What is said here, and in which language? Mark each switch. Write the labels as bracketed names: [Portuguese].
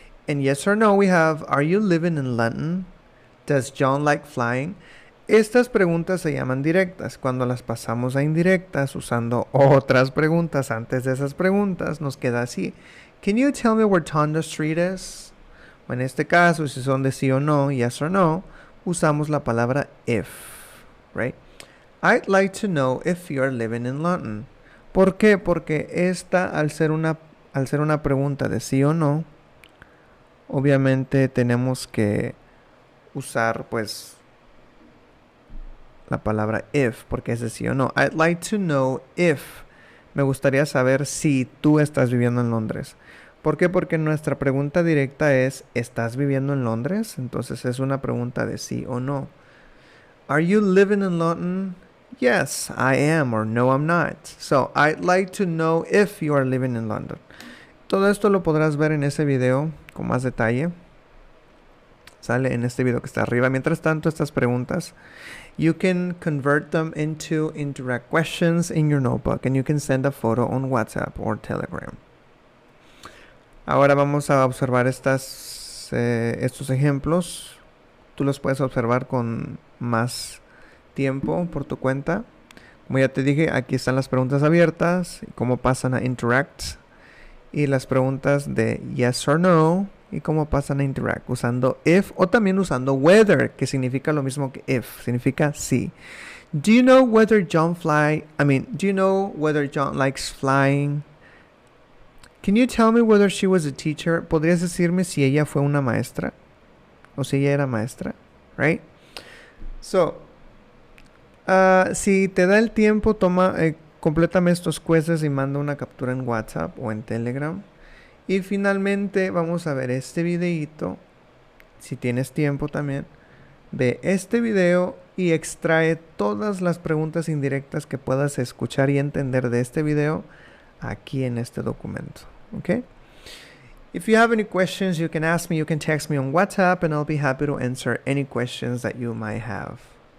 [English] And yes or no we have, are you living in London? Does John like flying? [Spanish] Estas preguntas se llaman directas. Cuando las pasamos a indirectas usando otras preguntas antes de esas preguntas, nos queda así. [English] Can you tell me where Tonda Street is? [Spanish] O en este caso, si son de sí o no, [English] yes or no, [Spanish] usamos la palabra if, [English] right? I'd like to know if you're living in London. [Spanish] ¿Por qué? Porque esta, al ser una pregunta de sí o no, obviamente tenemos que usar pues la palabra if, porque es de sí o no. [English] I'd like to know if. [Spanish] Me gustaría saber si tú estás viviendo en Londres. ¿Por qué? Porque nuestra pregunta directa es, ¿estás viviendo en Londres? Entonces es una pregunta de sí o no. [English] Are you living in London? Yes, I am, or no, I'm not. So, I'd like to know if you are living in London. [Spanish] Todo esto lo podrás ver en ese video con más detalle. Sale en este video que está arriba. Mientras tanto, estas preguntas, [English] you can convert them into indirect questions in your notebook, and you can send a photo on WhatsApp or Telegram. [Spanish] Ahora vamos a observar estos ejemplos. Tú los puedes observar con más tiempo por tu cuenta. Como ya te dije, aquí están las preguntas abiertas, cómo pasan a interact, y las preguntas de [English] yes or no, [Spanish] y cómo pasan a interact usando if o también usando whether, que significa lo mismo que if, significa sí. [English] Do you know whether John likes flying? Can you tell me whether she was a teacher? [Spanish] ¿Podrías decirme si ella fue una maestra? O si ella era maestra, [English] right? So, [Spanish] si te da el tiempo, complétame estos quizzes y manda una captura en WhatsApp o en Telegram. Y finalmente vamos a ver este videito. Si tienes tiempo también, ve este video y extrae todas las preguntas indirectas que puedas escuchar y entender de este video aquí en este documento. [English] Okay? If you have any questions, you can ask me, you can text me on WhatsApp, and I'll be happy to answer any questions that you might have.